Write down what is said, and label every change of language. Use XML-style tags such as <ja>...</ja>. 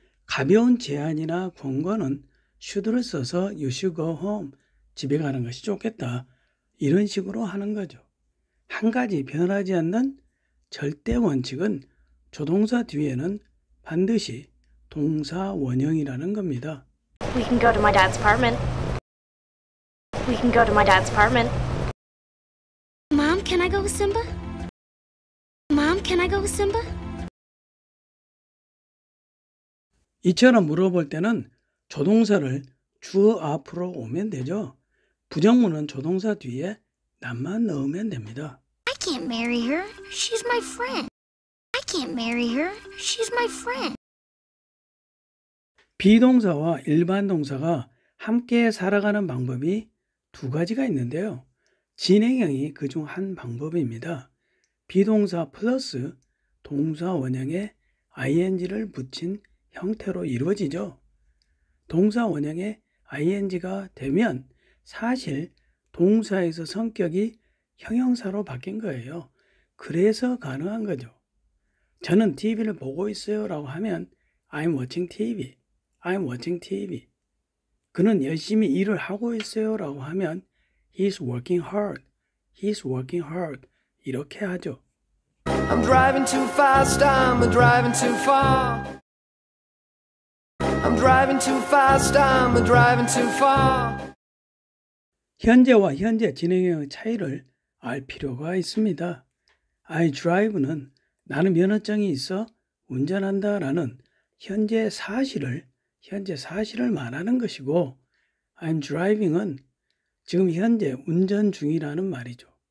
<ko>가벼운 제안이나 권고는 should를 써서</ko> <en>you should go home,</en> <ko>집에 가는 것이 좋겠다. 이런 식으로 하는 거죠. 한 가지 변하지 않는 절대 원칙은 조동사 뒤에는 반드시 동사 원형이라는 겁니다.</ko> <en>We can go to my dad's apartment. We can go to my dad's apartment. Mom, can I go with Simba? Mom, can I go with Simba?</en> <ko>이처럼 물어볼 때는 조동사를 주어 앞으로 오면 되죠. 부정문은 조동사 뒤에 남만 넣으면 됩니다.</ko> <en>I can't marry her. She's my friend. I can't marry her. She's my friend.</en> <ko>비동사와 일반 동사가 함께 살아가는 방법이 두 가지가 있는데요. 진행형이 그중 한 방법입니다. 비동사 플러스 동사 원형에 ing를 붙인 형태로 이루어지죠. 동사 원형에 ing가 되면 사실 동사에서 성격이 형용사로 바뀐 거예요. 그래서 가능한 거죠. 저는 TV를 보고 있어요 라고 하면</ko> <en>I'm watching TV, I'm watching TV.</en> <ko>그는 열심히 일을 하고 있어요 라고 하면</ko> <en>He's working hard, He's working hard.</en> <ko>이렇게 하죠.</ko> <en>I'm driving too fast, I'm driving too far. I'm driving too fast, I'm driving too far.</en> <ko>현재와 현재 진행형의 차이를 알 필요가 있습니다. I drive는 나는 면허증이 있어 운전한다라는 현재 사실을 말하는 것이고,</ko> <en>I'm driving</en> <ko>은 지금 현재 운전 중이라는 말이죠.</ko>